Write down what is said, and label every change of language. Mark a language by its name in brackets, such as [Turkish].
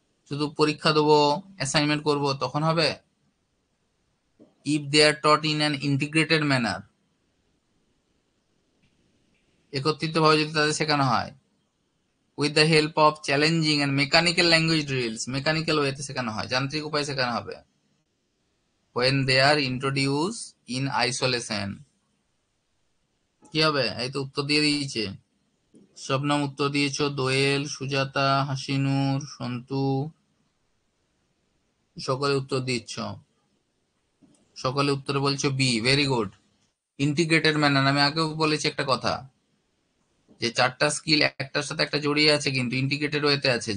[Bangla] শুধু পরীক্ষা দেবো, অ্যাসাইনমেন্ট করব, তখন হবে? [English] if they are taught in an integrated manner, [Bangla] একত্রিত ভাবে যদি তাদের শেখানো হয়, [English] with the help of challenging and mechanical language drills, [Bangla] mechanical ওয়েতে শেখানো হয়, যান্ত্রিক উপায়ে শেখানো হবে। [English] when they are introduced in isolation, [Bangla] কি হবে? এই তো উত্তর দিয়ে দিয়েছে, শবনম উত্তর দিয়েছো, দোয়েল, সুজাতা, হাসিনুর, সন্তু, সকলে উত্তর দিচ্ছ, সকলে উত্তরে বলছো B. [English] Very good. [Bangla] Integrated manner, আমি আগেও বলেছি একটা কথা, যে চারটা স্কিল একটার সাথে একটা জড়িয়ে আছে, কিন্তু ইন্টিগ্রেটেড ওয়েতে আছে।